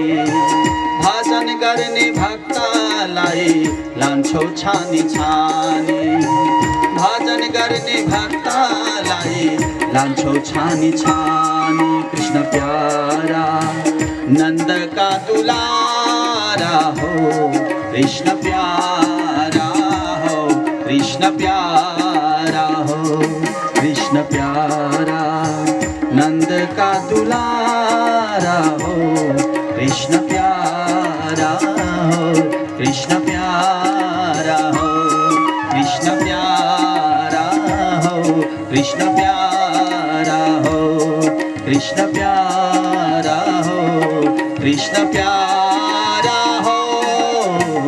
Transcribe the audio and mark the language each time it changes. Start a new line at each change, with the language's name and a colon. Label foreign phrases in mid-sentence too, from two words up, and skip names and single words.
Nepali: भजन गर्ने भक्तलाई लान्छौ छानी छानी, भजन गर्ने भक्तलाई लान्छौ छानी छानी।
Hindi: कृष्ण प्यारा नंद का दुलारा हो, कृष्ण प्यारा हो, कृष्ण प्यारा हो, कृष्ण प्यारा नंद का दुलारा हो, कृष्ण प्यारा हो, कृष्ण प्यारा हो, कृष्ण प्यारा हो, कृष्ण प्यारा हो, कृष्ण प्यारा हो, कृष्ण प्यारा हो।